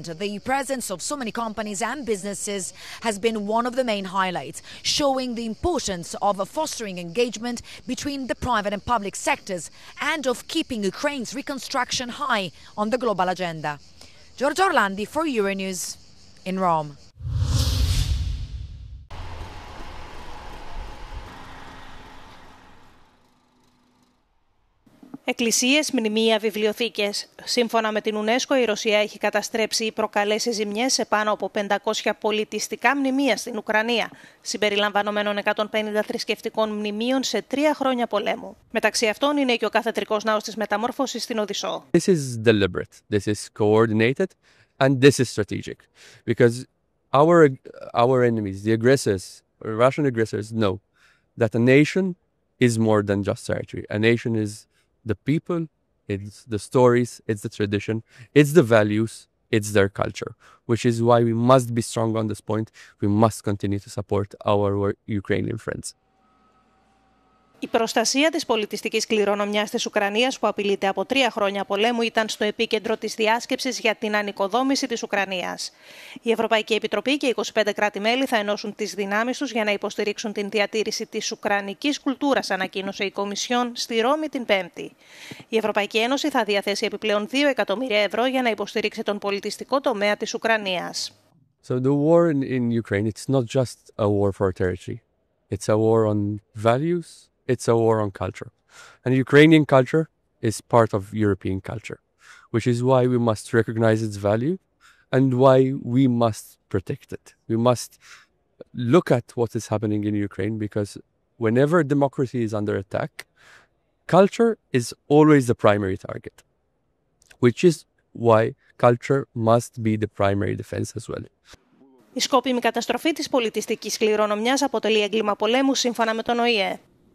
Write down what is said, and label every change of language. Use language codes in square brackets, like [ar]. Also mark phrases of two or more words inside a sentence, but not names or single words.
[en] The presence of so many companies and businesses has been one of the main highlights, showing the importance of fostering engagement between the private and public sectors and of keeping Ukraine's reconstruction high on the global agenda. Giorgio Orlandi for Euronews in Rome. [el] Εκκλησίες, μνημεία, βιβλιοθήκες. Σύμφωνα με την UNESCO, η Ρωσία έχει καταστρέψει ή προκαλέσει ζημιές σε πάνω από 500 πολιτιστικά μνημεία στην Ουκρανία, συμπεριλαμβανομένων 150 θρησκευτικών μνημείων σε 3 χρόνια πολέμου. Μεταξύ αυτών είναι και ο καθεδρικός ναός της Μεταμόρφωσης στην Οδυσσό. [en] This is deliberate, this is coordinated, and this is strategic. Because our enemies, the aggressors, Russian aggressors, know that a nation is more than just territory. A nation is the people, it's the stories, it's the tradition, it's the values, it's their culture, which is why we must be strong on this point. We must continue to support our Ukrainian friends. [el] Η προστασία της πολιτιστικής κληρονομιάς της Ουκρανίας, που απειλείται από 3 χρόνια πολέμου, ήταν στο επίκεντρο της διάσκεψης για την ανοικοδόμηση της Ουκρανίας. Η Ευρωπαϊκή Επιτροπή και 25 κράτη-μέλη θα ενώσουν τις δυνάμεις τους για να υποστηρίξουν την διατήρηση της ουκρανικής κουλτούρας, ανακοίνωσε η Κομισιόν στη Ρώμη την Πέμπτη. Η Ευρωπαϊκή Ένωση θα διαθέσει επιπλέον 2 εκατομμύρια ευρώ για να υποστηρίξει τον πολιτιστικό τομέα της Ουκρανίας. [en] So the war in Ukraine, it's not just a war for territory. It's a war on values. It's a war on culture. And Ukrainian culture is part of European culture, which is why we must recognize its value and why we must protect it. We must look at what is happening in Ukraine, because whenever democracy is under attack, culture is always the primary target, which is why culture must be the primary defense as well. [el] Η σκόπιμη καταστροφή της πολιτιστικής κληρονομιάς αποτελεί έγκλημα πολέμου σύμφωνα με τον ΟΗΕ.